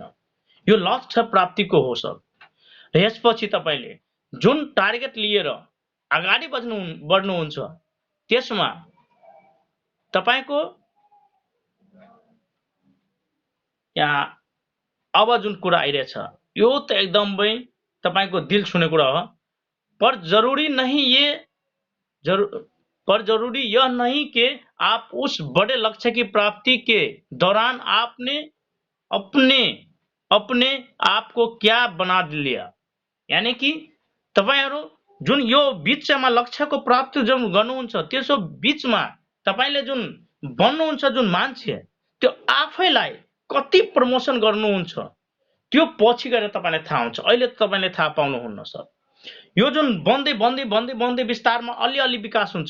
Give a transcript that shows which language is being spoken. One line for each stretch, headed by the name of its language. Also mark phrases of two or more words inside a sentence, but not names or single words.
Nepali: यो लक्ष्य प्राप्तिको हो सर। र यसपछि तपाईँले जुन टार्गेट लिएर अगाडि बढ्नुहुन्छ त्यसमा तपाईँको यहाँ अब जुन कुरा आइरहेछ यो त एकदमै तपाईँको दिल छुने कुरा हो।
Hindi: पर जरूरी यह नहीं कि आप उस बड़े लक्ष्य की प्राप्ति के दौरान आपने अपने आप को क्या बना लिया।
Nepali: यानी कि तपाईहरु जुन यो बीचमा लक्ष्यको प्राप्ति जुन गर्नुहुन्छ त्यसो बीचमा तपाईले जुन बन्नुहुन्छ जुन मान्छे त्यो आफैलाई कति प्रमोसन गर्नुहुन्छ त्यो पछि गएर तपाईलाई थाहा हुन्छ। अहिले तपाईले थाहा पाउनुहुन्न सर। यो जुन बन्दै विस्तारमा अलि विकास हुन्छ।